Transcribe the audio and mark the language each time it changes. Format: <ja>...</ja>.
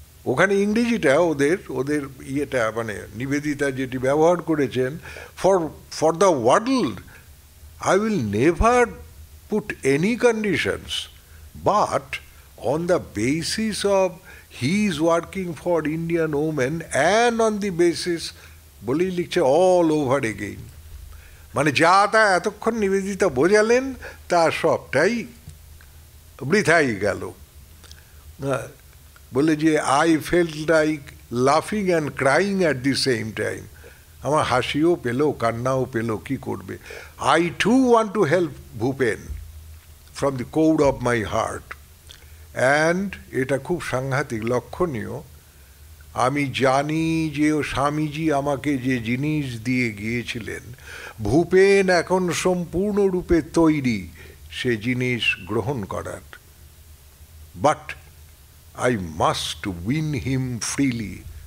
<bn>ওখানে ইংরেজিটা ওদের ইয়েটা মানে নিবেদিতা যেটি ব্যবহার করেছেন,</bn> <en>for the world I will never put any conditions, but on the basis of he is working for Indian women and on the basis</en> <bn>বলেই লিখছে</bn> <en>all over again,</en> <bn>মানে যা তা এতক্ষণ নিবেদিতা বোঝালেন তা সবটাই বৃথাই গেল। বলে যে</bn> <en>I felt like laughing and crying at the same time,</en> <bn>আমার হাসিও পেল কান্নাও পেল, কি করবে।</bn> <en>I too want to help Bhupen from the core of my heart, and</en> <bn>এটা খুব সাংঘাতিক লক্ষণীয়, আমি জানি যে স্বামীজি আমাকে যে জিনিস দিয়ে গিয়েছিলেন, ভূপেন এখন সম্পূর্ণরূপে তৈরি সে জিনিস গ্রহণ করার,</bn> <en>But I must win him freely.</en>